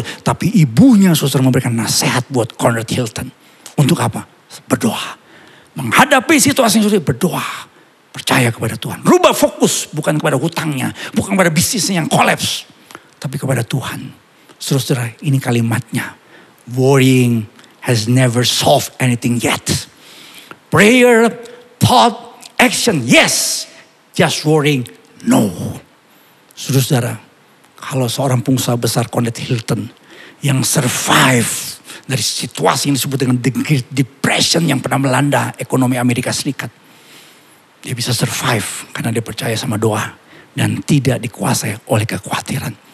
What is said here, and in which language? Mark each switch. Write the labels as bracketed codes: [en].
[id] Tapi ibunya saudara memberikan nasihat buat Conrad Hilton. Untuk apa? Berdoa. Menghadapi situasi yang sulit, berdoa. Percaya kepada Tuhan. Rubah fokus bukan kepada hutangnya. Bukan kepada bisnisnya yang kolaps. Tapi kepada Tuhan. Saudara, ini kalimatnya. [en] Worrying has never solved anything yet. Prayer, thought, action, yes. Just worrying, no. [id] Saudara, kalau seorang pengusaha besar Conrad Hilton yang survive dari situasi yang disebut dengan The Great Depression yang pernah melanda ekonomi Amerika Serikat. Dia bisa survive karena dia percaya sama doa dan tidak dikuasai oleh kekhawatiran.